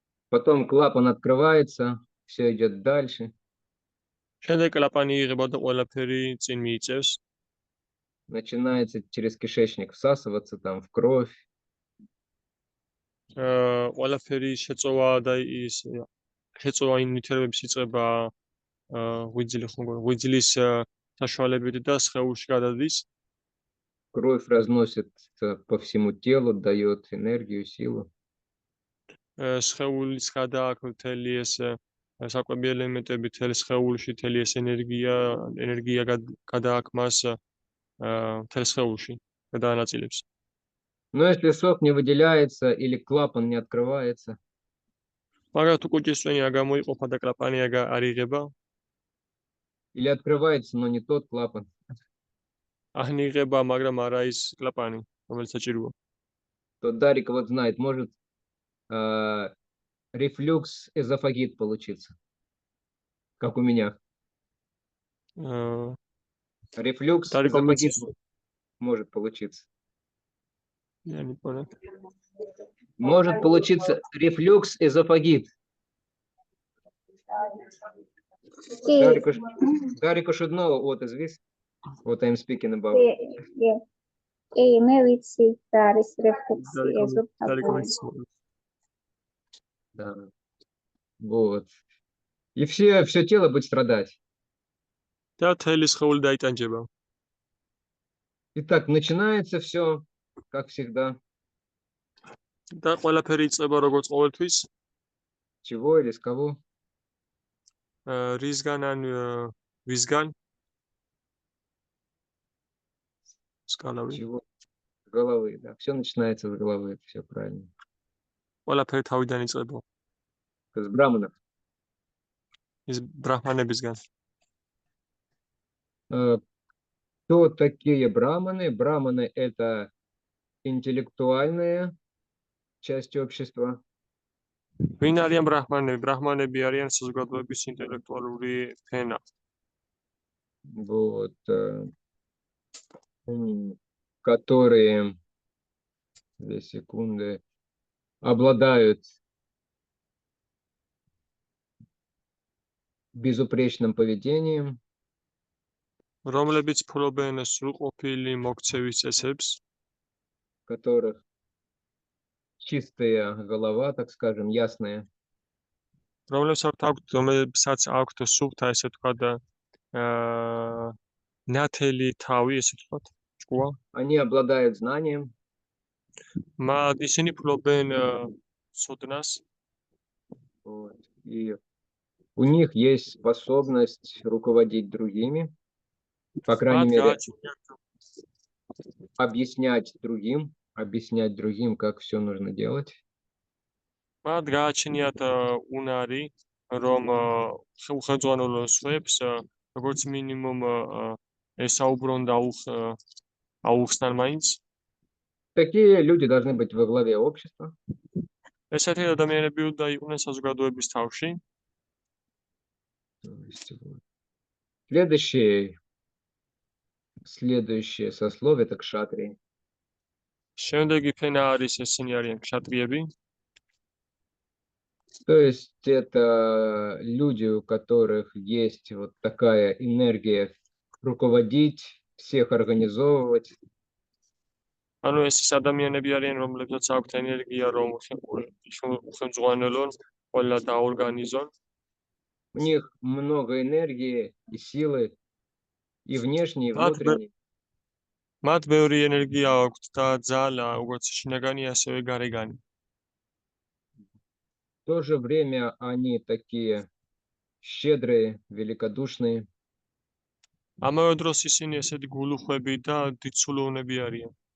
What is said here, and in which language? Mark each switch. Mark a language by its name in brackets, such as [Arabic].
[Russian] потом клапан открывается, все идет дальше, [Georgian] შემდეგ კლაპანი იღება და ყველაფერი წინ მიიწევს. [Russian] начинается через кишечник всасываться там в кровь, [Georgian] ყველაფერი შეწოვა და ის შეწოვა იმ ნივთიერებების იწყება ღვიძლის საშუალებით და სხეულში გადადის. [Russian] кровь разносит по всему телу, дает энергию, силу. [Georgian] სხეულის გადააქვს მთელი ეს საკვები ელემენტები მთელ სხეულში, მთელი ეს ენერგია გადააქვს მას მთელ სხეულში, გადაანაწილებს. [Russian] Но если сок не выделяется или клапан не открывается, [Georgian] მაგრამ თუ კუჭის წვენი არ გამოიყოფა და კლაპანი არ იღება, [Russian] или открывается, но не тот клапан, [Georgian] ან იღება, მაგრამ არა ის კლაპანი, რომელიც საჭიროა. [Russian] то Дарик вот знает, может рефлюкс эзофагит получиться, как у меня. Рефлюкс Дарик, эзофагит помните? может получиться. Я не понял. Может получиться рефлюкс эзофагит. [English] Дарик Ушуднова, what is this? What I'm speaking about. [Georgian] მე ვიცი რა არის რეფლექსი [Russian] Дарик, [Georgian] ეზოფაგური. [Russian] Да. Вот. И все тело будет страдать. [Georgian] და მთელი სხეული დაიტანჯება. [Russian] Итак, начинается все, как всегда. [Georgian] და ყველაფერი იწყება როგორც ყოველთვის, [Russian] Чего или с кого? [Georgian] რისგან ან ვისგან? სკალავი. [Russian] Чего? С головы, да. Все начинается с головы, это все правильно. [Georgian] ყველაფერი თავიდან იწყება. [Russian] С браманов. [Georgian] ის ბრაჰმანებისგან. [Russian] Кто такие браманы? Браманы — это интеллектуальная часть общества. [Georgian] ვინ არიან ბრაჰმანები? ბრაჰმანები არიან საზოგადოების ინტელექტუალური ფენა. [Russian] Вот, которые, 2 секунды, обладают безупречным поведением, [Georgian] რომლებიც ფლობენ სრულყოფილი მოქცევის წესებს, [Russian] которых чистая голова, так скажем, ясная, [Georgian] რომლებსაც აქვთ სუფთა, ესე ვთქვათ, ნათელი თავი, ესე ვთქვათ, ჭკუა. [Russian] они обладают знанием, [Georgian] ისინი ფლობენ ცოდნას [Russian] вот, и у них есть способность руководить другими, по крайней мере, объяснять другим, как все нужно делать. [Georgian] მათ გააჩნიათ უნარი, რომ ხელმძღვანელო სხვებს როგორც მინიმუმ ესაუბრონ და აუხსნან მაინც. [Russian] Такие люди должны быть во главе общества. [Georgian] ესეთი ადამიანები უნდა იყვნენ საზოგადოების თავში. [Russian] То есть, вот. Следующее сословие — это кшатрии. [Georgian] შემდეგი ფენა არის ესენი არიან ქშატრიები. [Russian] То есть это люди, у которых есть вот такая энергия руководить, всех организовывать. [Georgian] ანუ ეს ის ადამიანები არიან, რომლებსაც აქვთ ენერგია, რომ ხელმძღვანელონ, ყველა დაორგანიზონ. [Russian] У них много энергии и силы, и внешней, и внутренней. [Georgian] მათ ბევრი ენერგია აქვთ და ძალა, როგორც შინაგანი, ასევე გარეგანი. [Russian] В то же время они такие щедрые, великодушные. [Georgian] ამავე დროს ისინი ესეთი გულუხვები და დიდსულოვნები არიან.